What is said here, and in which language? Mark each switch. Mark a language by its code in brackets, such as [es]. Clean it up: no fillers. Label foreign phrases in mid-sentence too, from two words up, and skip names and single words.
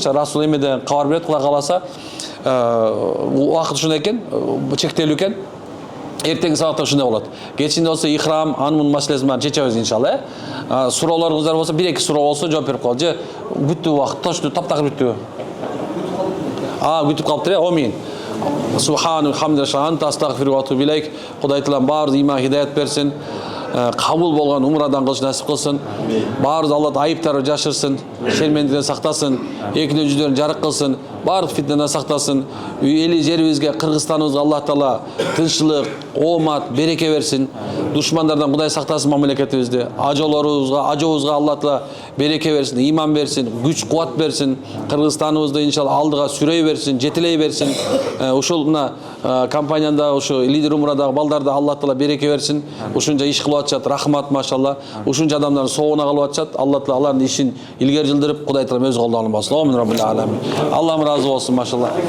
[ky] Расул эмеден кабар берет, Кудай кааласа. Убакыт ушундай экен, чектелүү экен. Эртеңки сабакта ушундай болот. Кечинде болсо ихрам, анын маселесин баарын чечебиз иншалла. Суроолоруңуздар болсо, 1-2 суроо болсо жооп берип коелу. Же бүттү убакыт, точно таптакыр бүттү. Бүтүп калыптыр, амин. [ar] سبحان حمد الله أنت أستغفر وأتوب إليك. [ky] Кудай Таалам баардык ыйман хидayet берсин. кабыл болгон умрадан кылыш насип кылсын. Баарыбыз Алла айыптарды жашырсын, шермендиден сактасын, экинин жүздөрүн жарык кылсын, баардык фитнеден сактасын. Эли жерибизге, Кыргызстаныбызга Аллах Таала тынччылык, оомат, береке берсин. Душмандардан Кудай сактасын мамлекетибизди. Ажообузга Аллах Таала береке берсин, иман берсин, күч кубат берсин. Кыргызстаныбызды иншалла алдыга сүрөй берсин, жетилей берсин. Ушул мына компанияда ушу лидер умрадагы балдарда Аллах Таала береке берсин. Ушунча иш кылып атышат, рахмат машалла. Ушунча адамдардын соогуна калып атышат. Аллах Таала алардын ишин илгери жылдырып, Кудай Таала өз колдоруна алсын. [ar] آمين رب العالمين. [ky] Аллахым разы болсун машалла.